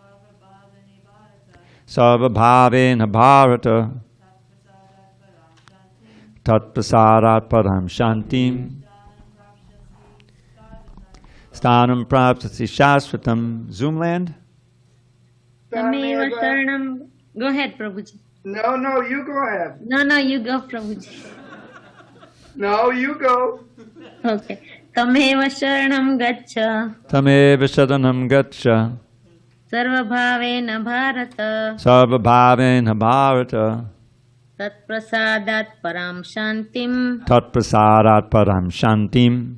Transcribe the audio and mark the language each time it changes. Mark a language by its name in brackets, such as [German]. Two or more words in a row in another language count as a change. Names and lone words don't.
[Sanskrit] Sarva bhavena bharata. Tat prasadat param shantim. Sthanam prapsati shashvatam. Zoomland? Tameva sharanam. [English] Go ahead, Prabhuji. No, you go ahead. No, you go, Prabhuji. No, you go. Okay. [Sanskrit] Tameva sharanam gaccha. Tameva sharanam gaccha. Sarva bhavena bharata. Sarva bhavena bharata. Tat prasadat param shantim. Tat prasadat param shantim.